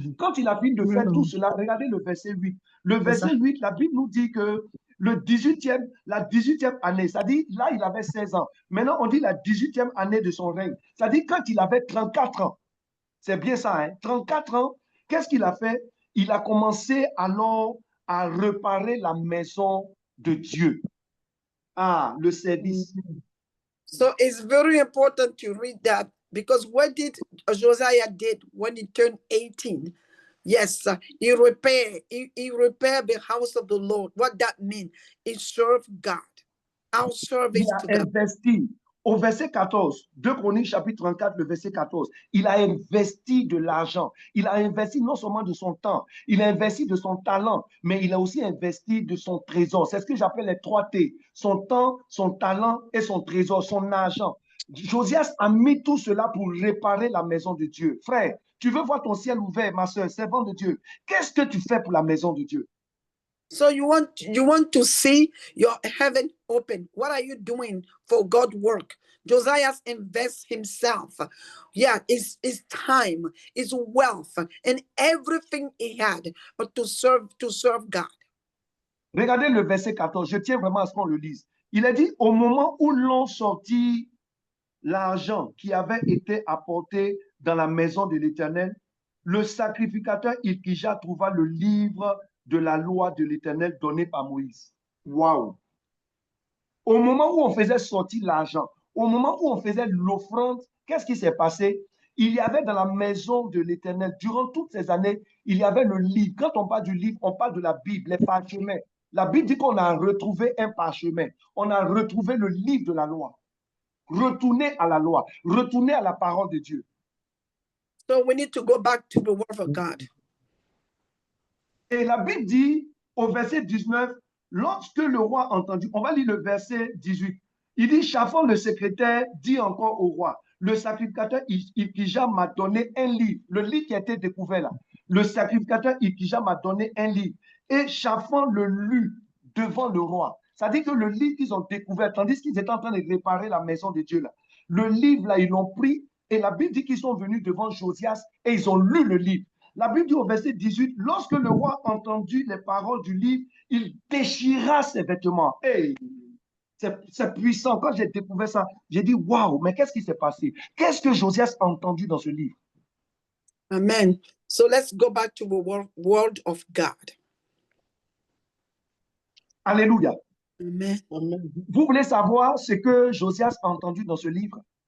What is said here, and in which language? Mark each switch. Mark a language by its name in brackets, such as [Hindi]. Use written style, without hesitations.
[French] Quand il a fini de faire tout cela, regardez le verset 8. Le verset 8, la Bible nous dit que la 18e année, c'est-à-dire là, il avait 16 ans. Maintenant, on dit la 18e année de son règne. C'est-à-dire quand il avait 34 ans. C'est bien ça, hein? 34 ans. Qu'est-ce qu'il a fait? Il a commencé alors à réparer la maison de Dieu. Ah, le service. [English] So it's very important to read that, because what did Josiah did when he turned 18? Yes, he repaired the house of the Lord. What that means? He served God. Our service to God. [French] Investi. Au verset 14, 2 Chroniques chapitre 34, le verset 14, il a investi de l'argent. Il a investi non seulement de son temps, il a investi de son talent, mais il a aussi investi de son trésor. C'est ce que j'appelle les 3 T. Son temps, son talent et son trésor, son argent. Josias a mis tout cela pour réparer la maison de Dieu. Frère, tu veux voir ton ciel ouvert, ma soeur, servant de Dieu. Qu'est-ce que tu fais pour la maison de Dieu? [English] So you want to see your heaven open. What are you doing for God's work? Josiah invests himself. Yeah, his time, his wealth, and everything he had to serve God. [French] Regardez le verset 14. Je tiens vraiment à ce qu'on le lise. Il a dit, au moment où l'on sortit l'argent qui avait été apporté dans la maison de l'Éternel, le sacrificateur Ilkija trouva le livre de la loi de l'Éternel donnée par Moïse. Waouh! Au moment où on faisait sortir l'argent, au moment où on faisait l'offrande, qu'est-ce qui s'est passé? il y avait dans la maison de l'Éternel, durant toutes ces années, il y avait le livre. Quand on parle du livre, on parle de la Bible, les parchemins. La Bible dit qu'on a retrouvé un parchemin. On a retrouvé le livre de la loi. Retournez à la loi. Retournez à la parole de Dieu. [English] So we need to go back to the word of God. [French] Et la Bible dit au verset 19, lorsque le roi a entendu, on va lire le verset 18. Il dit, Shaphan le secrétaire dit encore au roi, le sacrificateur Ilkija m'a donné un livre, le livre qui a été découvert là. Le sacrificateur Ilkija m'a donné un livre. Et Shaphan le lut devant le roi. Ça dit que le livre qu'ils ont découvert, tandis qu'ils étaient en train de réparer la maison de Dieu là, le livre là, ils l'ont pris et la Bible dit qu'ils sont venus devant Josias et ils ont lu le livre. La Bible dit au verset 18, lorsque le roi entendit les paroles du livre, il déchira ses vêtements. Hey, c'est puissant. Quand j'ai découvert ça, j'ai dit, waouh, mais qu'est-ce qui s'est passé? Qu'est-ce que Josias a entendu dans ce livre? Amen. [English] So let's go back to the word of God. [French] Alléluia. Amen. Vous voulez savoir ce que Josias a entendu dans ce livre?